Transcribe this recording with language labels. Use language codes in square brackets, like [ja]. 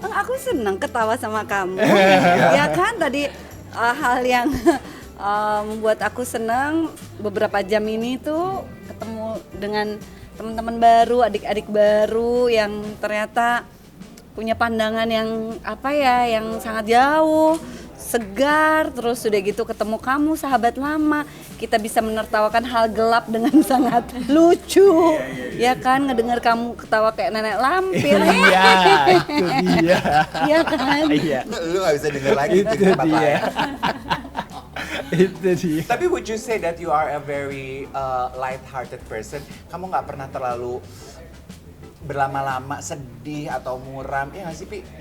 [id] Aku seneng ketawa sama kamu. Ya kan tadi hal yang membuat aku senang beberapa jam ini tuh ketemu dengan teman-teman baru, adik-adik baru yang ternyata punya pandangan yang apa ya, yang sangat jauh, segar, terus udah gitu ketemu kamu sahabat lama, kita bisa menertawakan hal gelap dengan sangat lucu, ya kan, ngedengar kamu ketawa kayak nenek lampir. Iya, itu dia. Iya kan? Iya. Lu gak bisa denger lagi itu di tempat lain. Itu dia. Tapi [en] would you say that you are a very light-hearted person? [id] Kamu nggak pernah terlalu berlama-lama sedih atau muram, ya nggak sih, Pi?